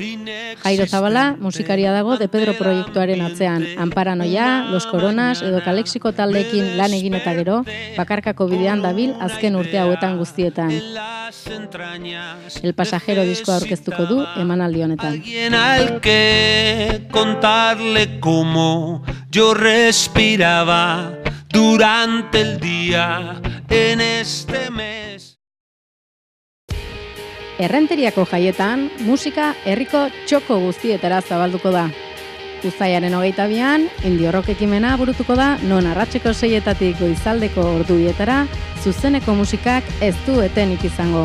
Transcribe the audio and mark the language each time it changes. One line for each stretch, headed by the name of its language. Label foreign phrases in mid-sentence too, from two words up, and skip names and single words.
Basque: Jairo Zabala musikaria dago De Pedro proiektuaren atzean. Amparanoia, Los Coronas edo Kalexiko taldeekin lan egin eta gero, bakarkako bidean dabil azken urte hauetan guztietan. El Pasajero diskoa aurkeztuko du emanaldi honetan.
Spanish: Alguien al que contarle cómo yo respiraba durante el día en este mes.
Basque: Errenteriako jaietan, musika herriko txoko guztietara zabalduko da. Uztailaren 22an, indie rock ekimena burutuko da, non arratseko 6etatik goizaldeko ordubietara, zuzeneko musikak ez du etenik izango.